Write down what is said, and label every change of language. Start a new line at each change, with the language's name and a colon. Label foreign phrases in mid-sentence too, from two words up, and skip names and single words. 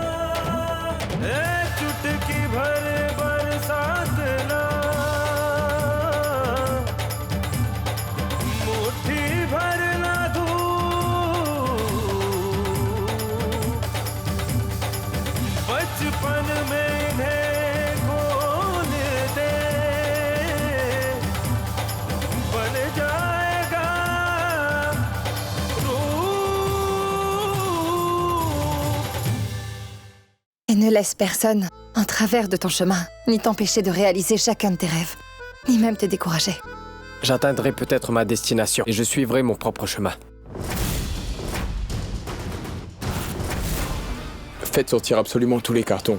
Hindi: चुटकी भर बरसात ना, मुट्ठी भर ना धूप, बचपन में इन्हें खोल दे, बन जाएगा रूप।
French: Et ne laisse personne en travers de ton chemin, ni t'empêcher de réaliser chacun de tes rêves, ni même te décourager. J'atteindrai peut-être ma destination et je suivrai mon propre chemin. Faites sortir absolument tous les cartons.